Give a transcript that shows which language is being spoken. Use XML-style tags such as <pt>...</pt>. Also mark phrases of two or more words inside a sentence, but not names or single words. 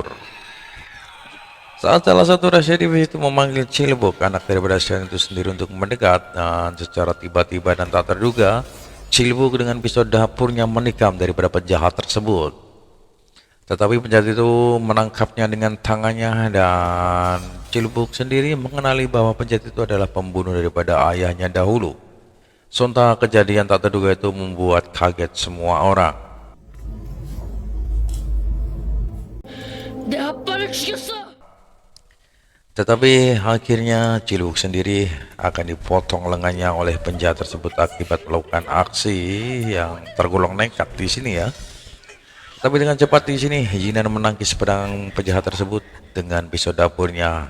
<id>Saat salah satu rahasia itu memanggil Chilbuk, anak daripada Seon itu sendiri untuk mendekat, dan secara tiba-tiba dan tak terduga, Chilbuk dengan pisau dapurnya menikam daripada penjahat tersebut. Tetapi penjahat itu menangkapnya dengan tangannya dan Chilbuk sendiri mengenali bahwa penjahat itu adalah pembunuh daripada ayahnya dahulu. Sontak kejadian tak terduga itu membuat kaget semua orang.</id> <ko>내 아빠를 죽였어.</ko> <id>Tetapi akhirnya Chilbuk sendiri akan dipotong lengannya oleh penjahat tersebut akibat melakukan aksi yang tergolong nekat di sini ya. Tapi dengan cepat di sini Jinan menangkis pedang penjahat tersebut dengan pisau dapurnya.</id>